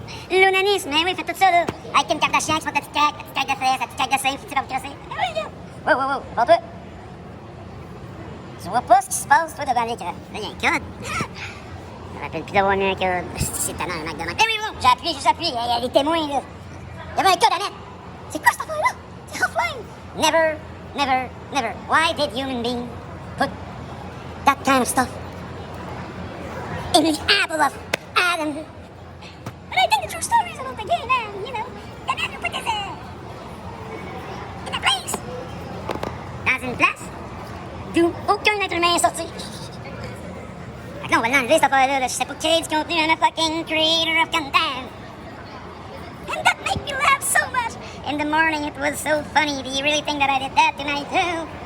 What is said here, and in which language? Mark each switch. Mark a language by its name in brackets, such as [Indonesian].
[French] L'onanisme, mais oui, faites tout ça, là. Avec Kim Kardashian qui se fait la petite craque de fesses, la petite craque de sein, tu vas vous crosser. Ah oui, là. Wow. Bon, toi. Tu vois pas ce qui se passe, toi, devant l'écran. Là, il y a un code. Je me rappelle plus d'avoir mis un code. C'est tellement un Mac de Mac. Eh oui, bon, j'ai appuyé, juste appuyé. Il y a les témoins, là. Il y avait un code à mettre. C'est quoi cette affaire-là? C'est offline. Never. [English] Why did human beings put that kind of stuff in the apple of Adam? But I think the true story is about the gay man, you know. The man who put this in a place. [French] Dans une place d'où aucun être humain est sorti. Fait que là, on va l'enlever, cette affaire-là. Je sais pas créer du contenu, [English] I'm a fucking creator of content. And that made me laugh so much. In the morning, it was so funny. Do you really think that I did that tonight too?